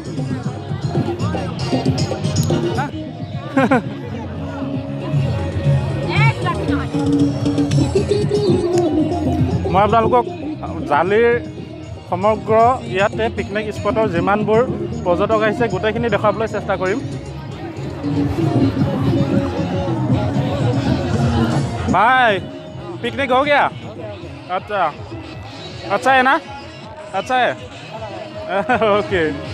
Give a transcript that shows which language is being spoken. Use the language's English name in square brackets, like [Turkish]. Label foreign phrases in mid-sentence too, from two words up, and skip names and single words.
[Assamese] মই আপোনালোকক জালিৰ সমগ্ৰ ইয়াতে পিকনিক স্পটৰ যিমানবোৰ পৰ্যটক আহিছে গোটেইখিনি দেখুৱাবলৈ চেষ্টা কৰিম। [Hindi] भाई पिकनिक हो गया? अच्छा है ना? अच्छा है। ओके।